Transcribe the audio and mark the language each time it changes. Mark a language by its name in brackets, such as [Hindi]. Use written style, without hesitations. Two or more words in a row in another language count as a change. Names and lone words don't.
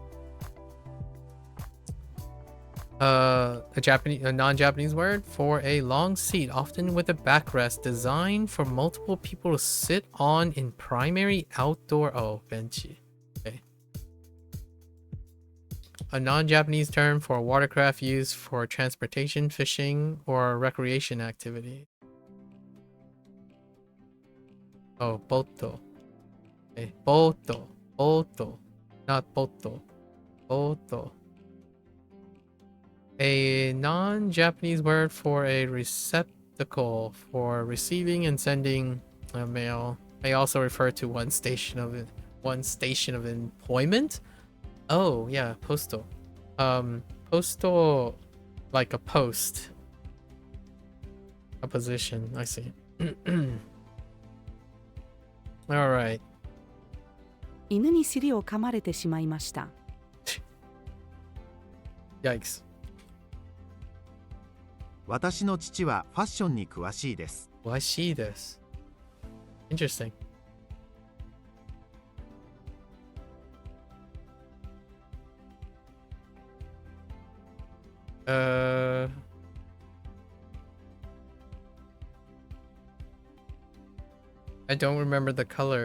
[English] A non-Japanese word for a long seat, often with a backrest, designed for multiple people to sit on in primary outdoor. Oh, benchy. Okay. A non-Japanese term for a watercraft used for transportation, fishing, or recreation activity. Oh, boto. Okay. Boto. Boto. Not boto. Boto. A non-Japanese word for a receptacle for receiving and sending mail. May also refer to one station of employment. Oh yeah, postal. Postal, like a post, a position. I see. All right. [Japanese] 犬に尻を噛まれてしまいました。 [English] Yikes. [Japanese] 私の父はファッションに詳しいです。 [English] Well, I see this. Interesting. I don't remember the color.